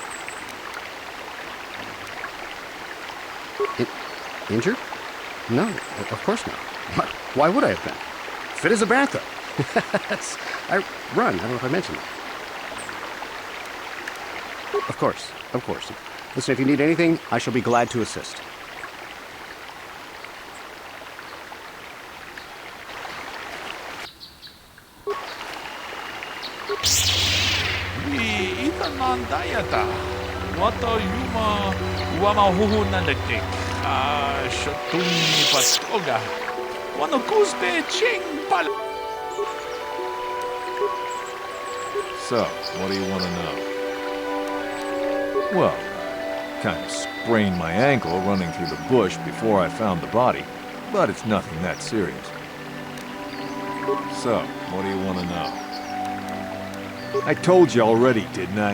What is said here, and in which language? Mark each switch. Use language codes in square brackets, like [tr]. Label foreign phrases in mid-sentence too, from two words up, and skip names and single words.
[en] Injured? No, of course not. Why would I have been? Fit as a bantha. I run. I don't know if I mentioned that. Of course, of course. Listen, if you need anything, I shall be glad to assist. Itanandayata. Wata yuma wamahuhunandaktik. Shatuni patoga. Wanna kuzbe ching pal. So, what do you want to know? Well, I kind of sprained my ankle running through the bush before I found the body, but it's nothing that serious. So, what do you want to know? I told you already, didn't I?